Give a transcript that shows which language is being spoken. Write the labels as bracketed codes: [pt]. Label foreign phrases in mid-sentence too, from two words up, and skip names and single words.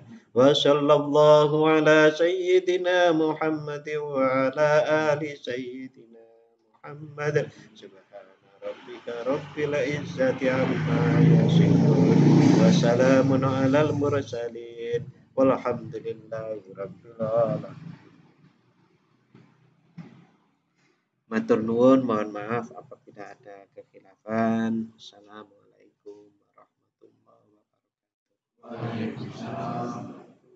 [ar] وصلى الله على سيدنا محمد وعلى آل سيدنا محمد. سبحان ربك رب العزة عما يصفون وسلام على المرسلين والحمد لله رب العالمين. [jv] Matur nuwun, [id] mohon maaf apabila ada kekhilafan. [ar] السلام عليكم ورحمة الله وبركاته. وعليكم السلام.